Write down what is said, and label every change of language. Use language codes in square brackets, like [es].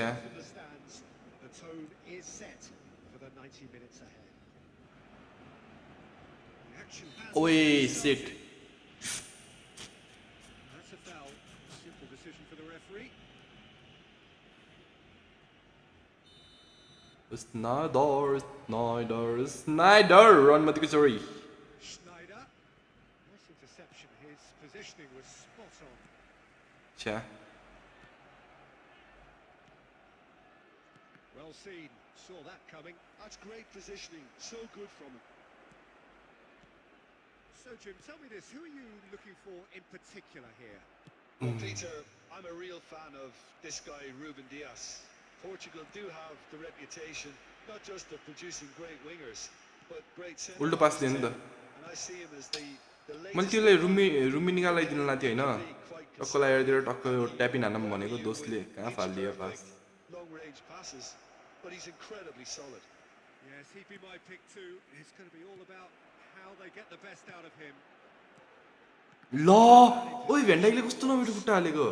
[en] down from the stands. The tone is set for the 90 minutes ahead. The action has ओए सिट That's a foul. Simple decision for the referee. Snyder run माथिको चोरी Schneider. Nice interception. His positioning was spot on. छ्या Well seen. Saw that coming. That's great positioning. So good from him. So, Jim, tell me this. Who are you looking for in particular here? Well, Peter, I'm a real fan of this guy, Ruben Dias. Portugal do have the reputation, not just of producing great wingers, but great centre [ne] उल्टो pass दियो नि त [en] and I see him as the [ne] मैले त्यसलाई रुमी निकालिदिन लाग्थेँ होइन टक्क लगाएर टक्क ट्यापिन हान्न भनेको दोस्तले कहाँ फालिदियो pass [en] long range passes, but he's incredibly solid. Yes, he'd be my pick too. It's going to be all about how they get the best out of him. [ne] ल ओइ भेन्डाइले कस्तो नमिठो खुट्टा हालेको